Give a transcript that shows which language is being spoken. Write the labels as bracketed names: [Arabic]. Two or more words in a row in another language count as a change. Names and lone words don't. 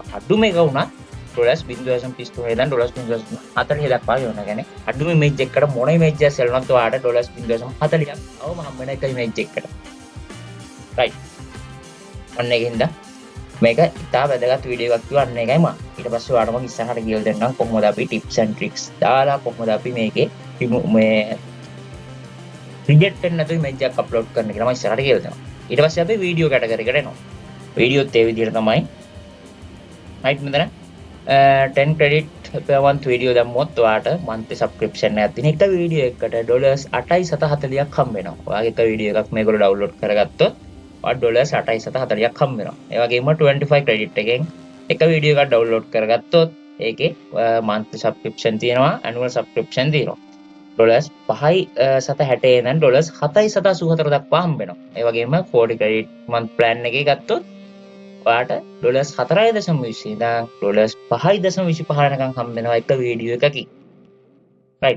[Sinhala] අඩුම එක වුණා $0.33 ඉඳන් $0.40 දක්වා ගෙවනවා. කියන්නේ අඩුම image එකකට මොන image එකක් සෙල් වුණත් ඔයාලට $0.40ක් අවම හම්බ වෙන එක image එකකට. [English] right. [Sinhala] අන්න ඒකින්ද මේක ඉතා වැදගත් වීඩියෝ එකක් කිව්වා. අන්න ඒකයි මම ඊට පස්සේ ඔයාලට මම ඉස්සරහට කියලා දෙන්නම් කොහොමද අපි [English] tips and tricks [Sinhala] දාලා කොහොමද අපි මේකේ මේ රිජෙක්ට් වෙන්නේ නැතුව image එකක් අප්ලෝඩ් කරන්න කියලා මම ඉස්සරහට කියලා දෙනවා. ඊට පස්සේ අපි වීඩියෝ කැටගරි එකට එනවා. වීඩියෝත් ඒ විදිහට තමයි. right. මෙතන 10 [English] credit per month [Sinhala] වීඩියෝ දැම්මොත් ඔයාලට [English] monthly subscription [Sinhala] එකක් තියෙන එක වීඩියෝ එකකට $8.40ක් හම්බ වෙනවා. ඔයාගේ එක වීඩියෝ එකක් මේගොල්ලෝ download කරගත්තොත් ඔයාට ඩොලර්ස් 840ක් හම්බ වෙනවා. ඒ වගේම 25 ක්‍රෙඩිට් එකෙන් එක වීඩියෝ එකක් ඩවුන්ලෝඩ් කරගත්තොත් ඒකේ [English] monthly subscription [Sinhala] තියෙනවා, [English] annual subscription [Sinhala] තියෙනවා. ඩොලර්ස් 5යි 760 ඉඳන් ඩොලර්ස් 7යි 784 දක්වා හම්බ වෙනවා. ඒ වගේම 40 [English] credit month plan [Sinhala] එකේ ගත්තොත් ඔයාට ඩොලර්ස් 4.20 ඉඳන් ඩොලර්ස් 5.25 වෙනකන් හම්බ වෙනවා එක වීඩියෝ එකකින්. [English] right.